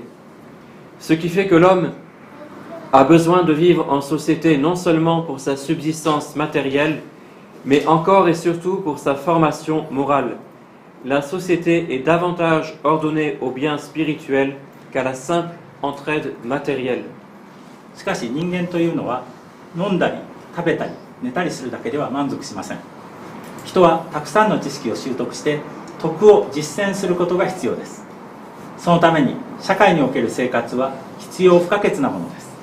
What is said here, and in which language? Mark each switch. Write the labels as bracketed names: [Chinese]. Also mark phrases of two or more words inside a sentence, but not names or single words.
[French] Ce qui fait que l'homme a besoin de vivre en société non seulement pour sa subsistance matérielle, mais encore et surtout pour sa formation morale. La société est davantage ordonnée au bien spirituel qu'à la simple entraide matérielle. [Japanese] しかし人間というのは飲んだり食べたり寝たりするだけでは満足しません。人はたくさんの知識を習得して徳を実践することが必要です。そのために社会における生活は必要不可欠なものです。